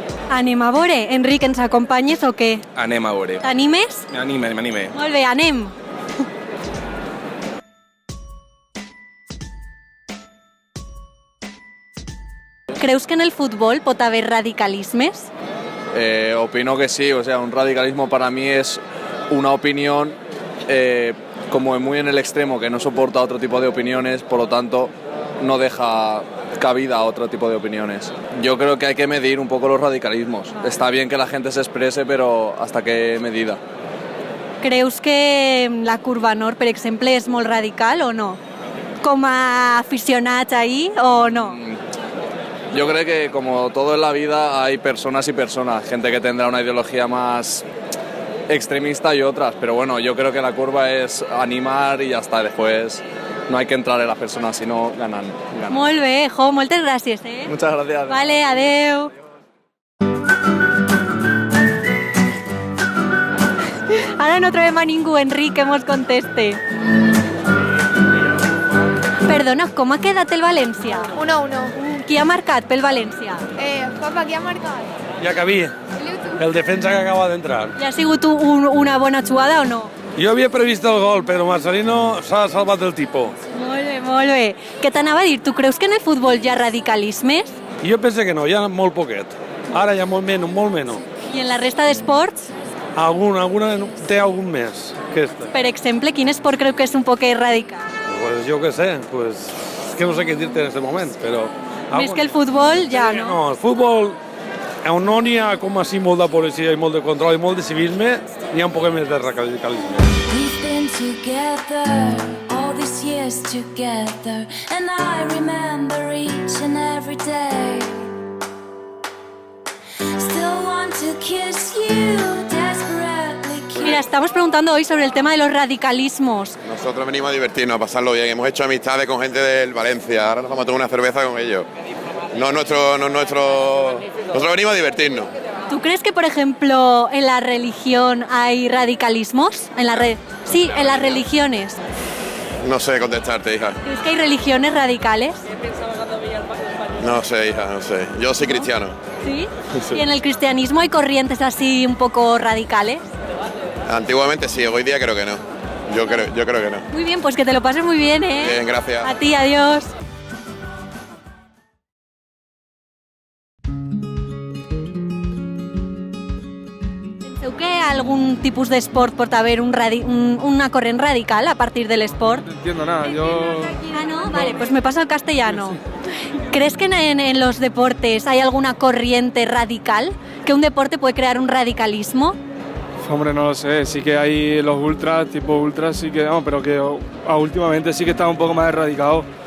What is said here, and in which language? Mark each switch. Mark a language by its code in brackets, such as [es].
[ca] Anem a veure. Enric, ens acompanyes o què? Anem a veure. T'animes? M'anime. Molt bé, anem. Creus que en el futbol pot haver radicalismes? [es] Opino que sí, o sea, un radicalismo para mí es una opinión como muy en el extremo, que no soporta otro tipo de opiniones, por lo tanto no deja cabida a otro tipo de opiniones. Yo creo que hay que medir un poco los radicalismos. Está bien que la gente se exprese, pero ¿hasta qué medida? [ca] Creus que la Curva Nord, per exemple, és molt radical o no? Com a aficionats ahí o no? [es] Yo creo que como todo en la vida hay personas y personas, gente que tendrá una ideología más extremista y otras, pero bueno, yo creo que la curva es animar y ya está, después no hay que entrar en las personas, sino ganan. [ca] Molt bé, Jo, moltes gràcies, [es] Muchas gracias. [ca] Vale, adeu. Ara no trobem a ningú, Enric, que mos conteste. Perdona, com ha quedat el València? 1-1. Qui ha marcat pel València? Papa, qui ha marcat? Ja cabí, el defensa que acaba d'entrar. I ha sigut una bona jugada o no? Jo havia previst el gol, però Marcelino s'ha salvat del tipus. Molt bé, molt bé. Què t'anava a dir? Tu creus que en el futbol hi ha radicalismes? Jo penso que no, hi ha molt poquet. Ara hi ha molt menys. I en la resta d'esports? Alguna té algun més. Per exemple, quin esport creu que és un poquet radical? [es] Pues yo qué sé, pues es que no sé qué decirte en este momento, [ca] però... Més que el futbol, ja no. No, el futbol, on no n'hi ha com així molt de policia i molt de control i molt de civisme, n'hi ha un poc més de radicalisme. [en] We've been together all these years together, and I remember each and every day. Still want to kiss you desperately. [es] Mira, estamos preguntando hoy sobre el tema de los radicalismos. Nosotros venimos a divertirnos, a pasarlo bien. Hemos hecho amistades con gente del Valencia. Ahora nos vamos a tomar una cerveza con ellos. Nosotros venimos a divertirnos. ¿Tú crees que, por ejemplo, en la religión hay radicalismos? En las religiones. No sé contestarte, hija. ¿Crees que hay religiones radicales? No sé, hija, no sé. Yo soy cristiano. ¿Sí? ¿Y en el cristianismo hay corrientes así un poco radicales? Antiguamente sí, hoy día creo que no. Yo creo que no. Muy bien, pues que te lo pases muy bien, ¿eh? Bien, gracias. A ti, adiós. [ca] Penseu que algun tipus d'esport pot haver una corrent radical a partir del esport? [es] No entiendo nada, yo... Ah, no, vale, pues me paso al castellano. ¿Crees que en los deportes hay alguna corriente radical? ¿Que un deporte puede crear un radicalismo? Hombre, no lo sé, sí que hay los ultras, tipo ultras, sí que, no, pero que últimamente sí que está un poco más erradicado.